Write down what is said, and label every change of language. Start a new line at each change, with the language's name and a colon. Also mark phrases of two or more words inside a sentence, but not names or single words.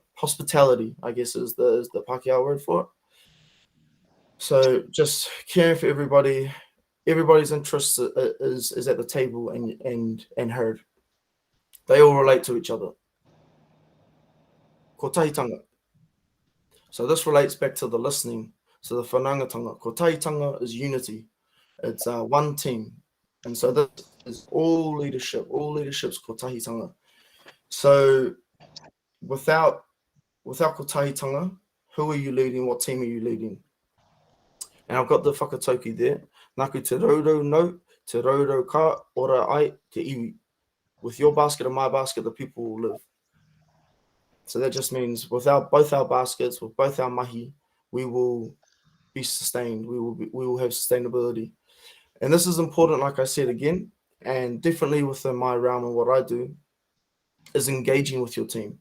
English: Hospitality, I guess, is the Pākehā word for it. So just caring for everybody. Everybody's interest is at the table and heard. They all relate to each other.
Māori: Kotahitanga.
English: So this relates back to the listening. So the whanaungatanga. Kotahitanga is unity. It's one team. And so this is all leadership. All leadership's kotahitanga. So without kotahitanga, who are you leading? What team are you leading? And I've got the whakatauki there.
Māori: Naku te raurau no, te raurau ka, ora ai, te iwi.
English: With your basket and my basket, the people will live. So that just means without both our baskets, with both our mahi, we will be sustained. We will have sustainability. And this is important, like I said again, and definitely within my realm and what I do, is engaging with your team.